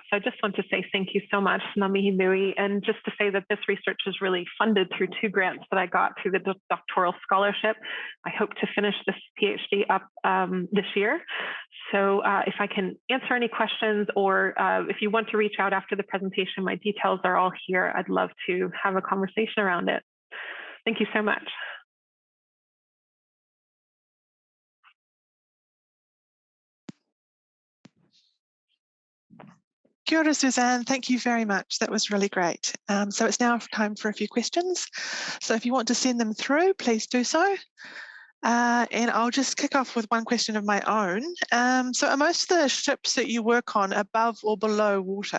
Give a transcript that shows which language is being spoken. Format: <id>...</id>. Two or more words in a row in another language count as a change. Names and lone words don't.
<en>So I just want to say thank you so much,</en> <mi>Ngā nui,</mi> <en>and just to say that this research is really funded through 2 grants that I got through the doctoral scholarship. I hope to finish this PhD up this year. So if I can answer any questions, or if you want to reach out after the presentation, my details are all here. I'd love to have a conversation around it. Thank you so much.</en> <mi>Kia ora, Suzanne.</mi> <en>Thank you very much. That was really great. So it's now time for a few questions. So if you want to send them through, please do so. And I'll just kick off with one question of my own. So are most of the ships that you work on above or below water?</en>